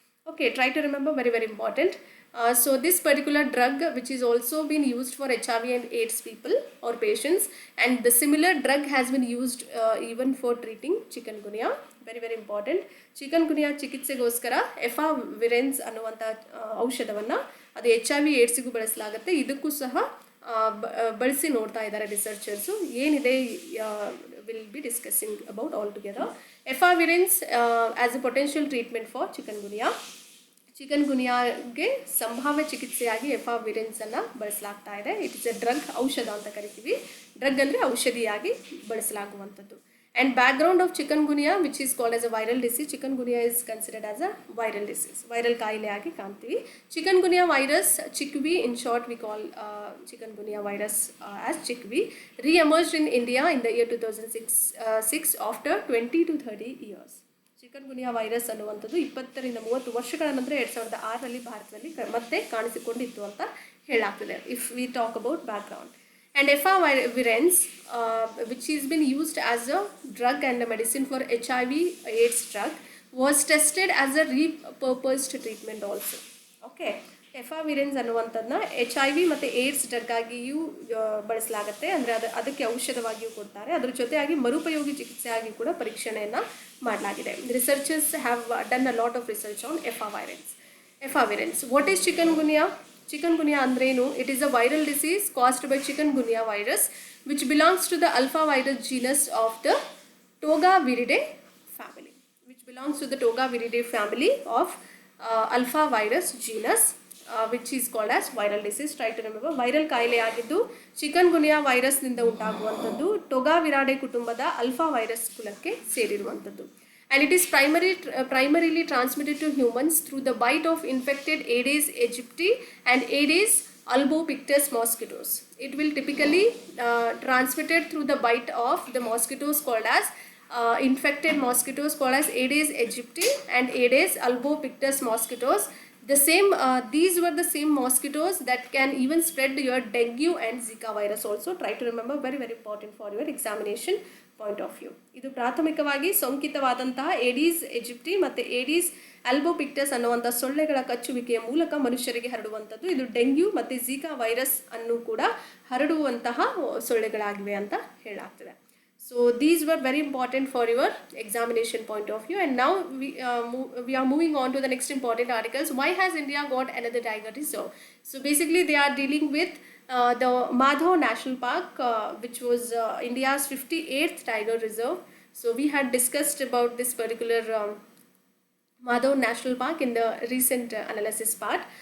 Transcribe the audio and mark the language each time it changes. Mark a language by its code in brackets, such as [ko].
[en] Okay, try to remember, very important. So this particular drug, which is also been used for HIV and AIDS people or patients, and the similar drug has been used even for treating chikungunya. very important. [kn] Chikungunya ಚಿಕಿತ್ಸೆಗೋಸ್ಕರ ಎಫಾವಿರೆನ್ಸ್ ಅನ್ನುವಂಥ ಔಷಧವನ್ನು ಅದು HIV ಏಡ್ಸಿಗೂ ಬಳಸಲಾಗುತ್ತೆ. ಇದಕ್ಕೂ ಸಹ ಬಳಸಿ ನೋಡ್ತಾ ಇದ್ದಾರೆ researchers. ಏನಿದೆ [en] Will be discussing about all together. Efavirenz as a potential treatment for chikungunya. [kn] ಚಿಕನ್ಗುನ್ಯಾಗೆ ಸಂಭಾವ್ಯ ಚಿಕಿತ್ಸೆಯಾಗಿ ಎಫಾವಿರೆನ್ಸನ್ನು ಬಳಸಲಾಗ್ತಾ ಇದೆ. [en] it is a drug, [kn] ಔಷಧ ಅಂತ ಕರಿತೀವಿ. ಡ್ರಗ್ ಅಂದರೆ ಔಷಧಿಯಾಗಿ ಬಳಸಲಾಗುವಂಥದ್ದು. [en] And background of chikungunya, which is called as a viral disease. Chikungunya is considered as a viral disease. [kn] Viral ಕಾಯಿಲೆ ಆಗಿ ಕಾಣ್ತೀವಿ. [en] Chikungunya virus, chickpea in short we call chikungunya virus as chickpea, re-emerged in India in the year 2006 after 20 to 30 years. [kn] Chikungunya virus ಅನ್ನುವಂಥದ್ದು 20 ರಿಂದ 30 ವರ್ಷಗಳ ನಂತರ 2006ರಲ್ಲಿ ಭಾರತದಲ್ಲಿ ಮತ್ತೆ ಕಾಣಿಸಿಕೊಂಡಿತ್ತು ಅಂತ ಹೇಳಲಾಗ್ತದೆ. [en] If we talk about background. And efavirenz, which has been used as a drug and a medicine for HIV/AIDS drug, was tested as a repurposed treatment also. [kn] Okay, ಎಫಾವಿರೆನ್ಸ್ ಅನ್ನುವಂಥದ್ದನ್ನ HIV ಮತ್ತು AIDS drug ಆಗಿಯೂ ಬಳಸಲಾಗುತ್ತೆ. ಅಂದರೆ ಅದಕ್ಕೆ ಔಷಧವಾಗಿಯೂ ಕೊಡ್ತಾರೆ. ಅದರ ಜೊತೆಯಾಗಿ ಮರುಪಯೋಗಿ ಚಿಕಿತ್ಸೆಯಾಗಿ ಕೂಡ ಪರೀಕ್ಷಣೆಯನ್ನು ಮಾಡಲಾಗಿದೆ. [en] Researchers have done a lot of research on efavirenz. What is chikungunya? [kn] Chikungunya ಅಂದ್ರೇನು? [en] It is a viral disease caused by chikungunya virus, which belongs to the alpha virus genus of the Togaviridae family. Which belongs to the Togaviridae family of alpha virus genus, which is called as viral disease. Try to remember, [kn] viral ಕಾಯಿಲೆ ಆಗಿದ್ದು chicken ಗುನಿಯಾ ವೈರಸ್ನಿಂದ ಉಂಟಾಗುವಂಥದ್ದು ಟೊಗಾವಿರಾಡೆ ಕುಟುಂಬದ alpha virus ಕುಲಕ್ಕೆ ಸೇರಿರುವಂಥದ್ದು. [en] And it is primarily transmitted to humans through the bite of infected Aedes aegypti and Aedes albopictus mosquitoes. It will typically transmitted through the bite of the mosquitoes called as infected mosquitoes called as Aedes aegypti and Aedes albopictus mosquitoes. These were the same mosquitoes that can even spread your dengue and Zika virus also. Try to remember, very very important for your examination point of view. [kn] ಇದು ಪ್ರಾಥಮಿಕವಾಗಿ ಸೋಂಕಿತವಾದಂತಹ ADs ಎಜಿಪ್ಟಿ ಮತ್ತು ADs ಆಲ್ಬೋಪಿಕ್ಟಸ್ ಅನ್ನುವಂಥ ಸೊಳ್ಳೆಗಳ ಕಚ್ಚುವಿಕೆಯ ಮೂಲಕ ಮನುಷ್ಯರಿಗೆ ಹರಡುವಂಥದ್ದು. ಇದು dengue ಮತ್ತು Zika virus ಅನ್ನು ಕೂಡ ಹರಡುವಂತಹ ಸೊಳ್ಳೆಗಳಾಗಿವೆ ಅಂತ ಹೇಳಲಾಗ್ತದೆ. [en] So these were very important for your examination point of view. And now we are moving on to the next important articles. Why has India got another tiger reserve? So basically they are dealing with the Madhav National Park, which was India's 58th tiger reserve. So we had discussed about this particular Madhav National Park in the recent analysis part.